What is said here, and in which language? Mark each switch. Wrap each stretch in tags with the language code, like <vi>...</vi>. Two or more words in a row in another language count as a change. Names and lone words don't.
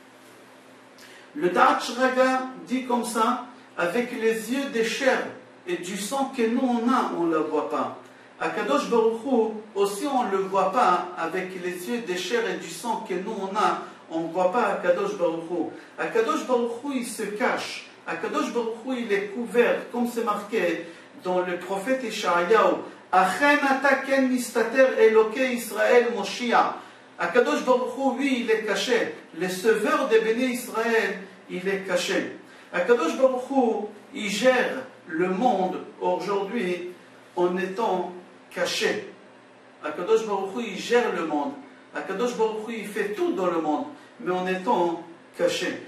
<fr>Le Da'at Shraga dit comme ça, avec les yeux des chairs et du sang que nous on ne la voit pas. Akadosh Baruch Hu, aussi on ne le voit pas, avec les yeux des chairs et du sang que nous on ne voit pas Akadosh Baruch Hu. Akadosh Baruch Hu, il se cache. Akadosh Baruch Hu, il est couvert, comme c'est marqué dans le prophète Ishayahu.</fr> <he>אכן אתה אל מסתתר אלהי ישראל מושיע.</he> <fr>Akadosh Baruch Hu, oui, il est caché. Le sauveur des Béné Israël, il est caché. Akadosh Baruch Hu, il gère le monde aujourd'hui en étant caché. Akadosh Baruch Hu, il gère le monde. Akadosh Baruch Hu, il fait tout dans le monde, mais en étant caché.</fr>